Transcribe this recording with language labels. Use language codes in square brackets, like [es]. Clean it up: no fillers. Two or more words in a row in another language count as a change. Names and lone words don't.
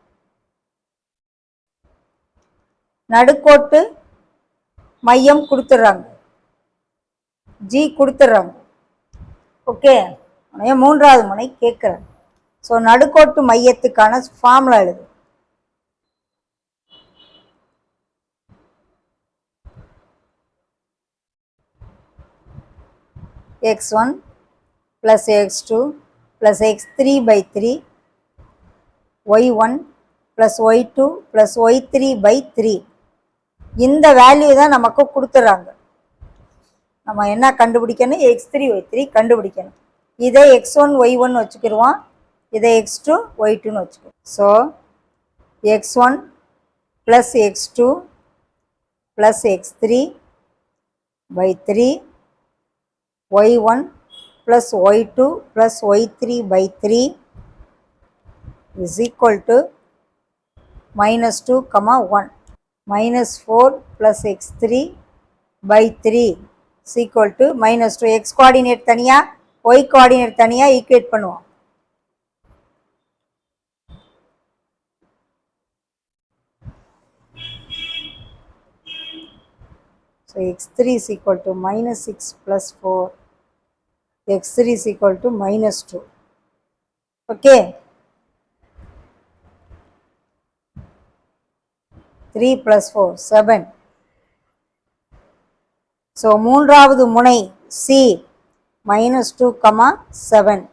[ta] நடுக்கோட்டு மையம் கொடுத்துட்றாங்க. ஜி கொடுத்துட்றாங்க. ஓகே, 3வது முனை கேட்குறாங்க. ஸோ நடுக்கோட்டு மையத்துக்கான ஃபார்முலா எழுது. x1 + x2 + x3/3 y1 + y2 + y3/3. இந்த வேல்யூ தான் நமக்கு கொடுத்துட்றாங்க. நம்ம என்ன கண்டுபிடிக்கணும்? x3 y3 கண்டுபிடிக்கணும். இதை x1 y1 வச்சுக்கிடுவோம், இதை x2 y2ன்னு வச்சுக்குவோம். [en] ஸோ x1 + x2 + x3/3 y1 + y2 + y3/3 is equal to -2, -1. -4 + x3/3 is equal to -2. x coordinate [ta] தனியா, [en] y coordinate [ta] தனியா ஈக்குவேட் பண்ணுவோம். [en] So x3 is equal to -6 + 4. x3 is equal to -2. Okay. 3 + 4 7. [ta] ஸோ 3வது முனை சி -2, 7.